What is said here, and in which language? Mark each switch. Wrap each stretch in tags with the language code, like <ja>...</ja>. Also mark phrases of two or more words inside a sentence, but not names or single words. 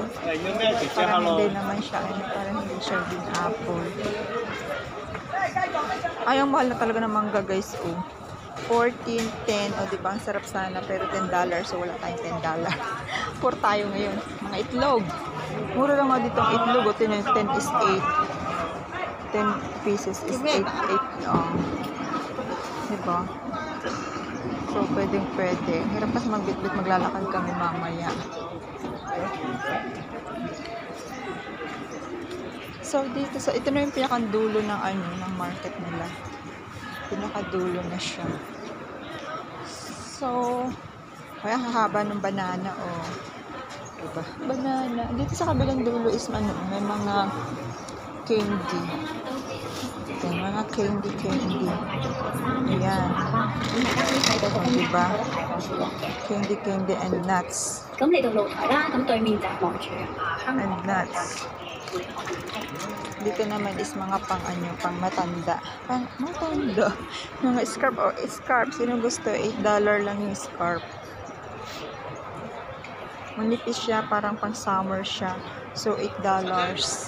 <tl>Parang hindi naman siya. Parang hindi siya green apple. Ay, ang mahal na talaga ng mangga guys. Oh. 14, 10. O, diba? Ang sarap sana. Pero $10. So, wala tayong $10. Poor tayo ngayon. Mga itlog. Mura lang nga dito ang itlog.</tl> <en>O, 10 is 8. 10 pieces is 8. 8.</en> <tl>Oh. Diba? So, pwede. Hirap kasi magbitbit. Maglalakad kami mamaya. So, dito sa ito na yung pinakadulo ng ano, ng market nila. Pinakadulo na siya. So, kaya hahaba ng banana, oh. Diba? Banana. Dito sa kabilang dulo is ano, may mga candy. natin. Mga candy. Ayan. O, diba?</tl> <en>Candy and nuts.</en> <yue>咁嚟到露台啦，咁對面就係望住</yue> <en>And nuts.</en> <tl>Dito naman is mga pang matanda. Pang matanda. Mga scarf. Oh, scarf. Sino gusto? $8 lang yung scarf. Manipis siya. Parang pang summer siya. So, $8.</tl>